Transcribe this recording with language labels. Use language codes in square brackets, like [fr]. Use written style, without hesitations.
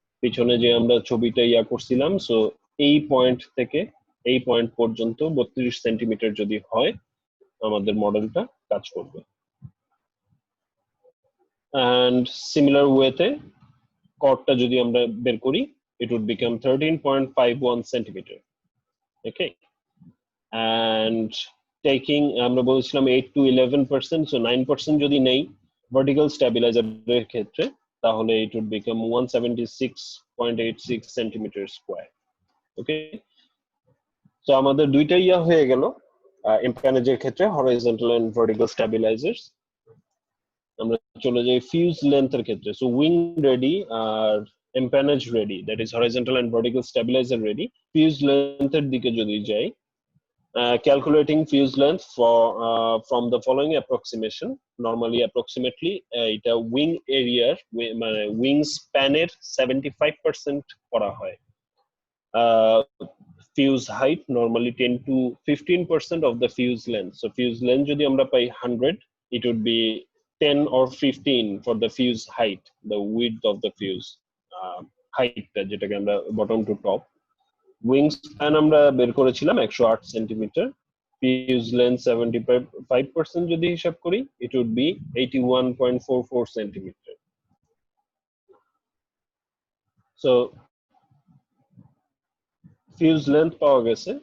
[bn] পিছনে যে আমরা ছবিটা ইয়া করছিলাম, সো এই পয়েন্ট থেকে এই পয়েন্ট পর্যন্ত 32 সেন্টিমিটার যদি হয় আমাদের মডেলটা কাজ করবে। [en] and similar [bn] ওয়েতে কর্ডটা যদি আমরা বের করি, [en] it would become 13.51 centimeter. okay, and taking [bn] আমরা বলছিলাম [en] 8 to 11%, so 9% [bn] যদি নেই ভার্টিক্যাল স্ট্যাবিলাইজারের ক্ষেত্রে, তাহলে [en] it would become 176.86 centimeter square. [bn] Okay, so আমাদের দুইটা ইয়া হয়ে গেল এম্প্যানেজের ক্ষেত্রে, হরাইজন্টাল এন্ড ভার্টিক্যাল স্ট্যাবিলাইজার্স। আমরা চলে যাই ফিউজ লেন্থের ক্ষেত্রে। So wing ready আর এম্প্যানেজ ready, [en] that is horizontal and vertical stabilizer [bn] ready. Fuse লেন্থের দিকে যদি যাই, [en] calculating fuse length from the following approximation. [bn] Normally approximately এটা wing area মানে wing span এর 75% করা হয়। [en] Fuse height normally 10 to 15% of the fuse length. So fuse length [bn] যদি আমরা পাই [en] 100, it would be 10 or 15 for the fuse height, the width of the fuse height [bn] যেটাকে আমরা [en] bottom to top. [bn] Wing span আমরা বের করেছিলাম 108 সেন্টিমিটার। ফিউজ লেন্থ 75% যদি হিসাব করি, [en] It would be 81.44 centimetre. [bn] So fuse length পাওয়া গেছে।